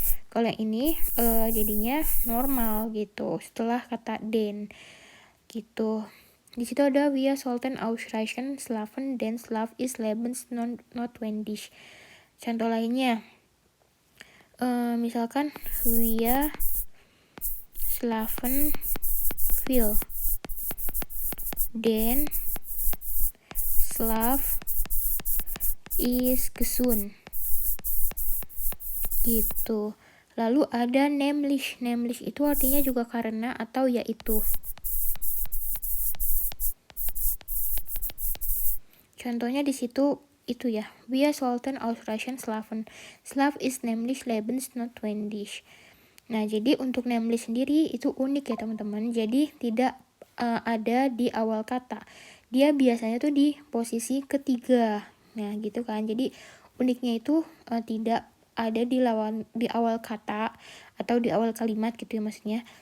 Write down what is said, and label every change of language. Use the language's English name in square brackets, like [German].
[Indonesian] Kalau yang ini jadinya normal gitu setelah kata den gitu. Di situ ada [German] wir sollten ausreichen schlafen, denn Schlaf ist lebensnotwendig. [Indonesian] Contoh lainnya misalkan [German] wir schlafen viel, denn Schlaf is gesund [Indonesian] gitu. Lalu ada nämlich itu artinya juga karena atau yaitu. Contohnya di situ itu ya, [German] wir sollten ausreichen schlafen. Schlaf ist nämlich lebensnotwendig. [Indonesian] Nah, jadi untuk nämlich sendiri itu unik ya teman-teman. Jadi tidak ada di awal kata. Dia biasanya tuh di posisi ketiga. Nah, gitu kan. Jadi uniknya itu tidak ada di awal kata atau di awal kalimat gitu ya maksudnya.